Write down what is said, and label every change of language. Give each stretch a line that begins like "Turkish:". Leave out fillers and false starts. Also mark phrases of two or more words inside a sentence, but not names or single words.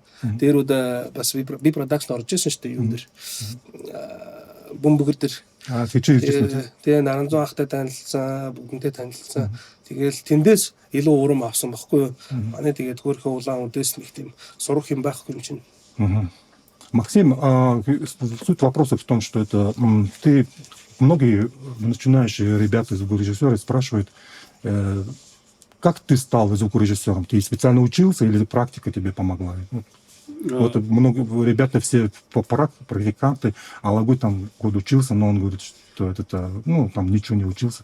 Mongolian: Дээрүүд бас би продакшн орж ирсэн шүү дээ юм дээр. Бөмбөгөр дээр. Тэгж ирсэн. Тэгээ Наранзан ахтай танилцсан, бүгднтэй танилцсан. Тэгэл тэндээс илүү урам авсан баггүй юу. Манай тэгээд хөөрхөн улаан үдээс нэг тийм сурах юм байхгүй юм чинь.
Russian: Максим, суть вопроса в том, что это ты многие начинающие ребята звукорежиссеры спрашивают, как ты стал звукорежиссером? Ты специально учился или практика тебе помогла? Вот много ребята все практиканты, а Алагуй там год учился, но он говорит, что это, там ничего не учился.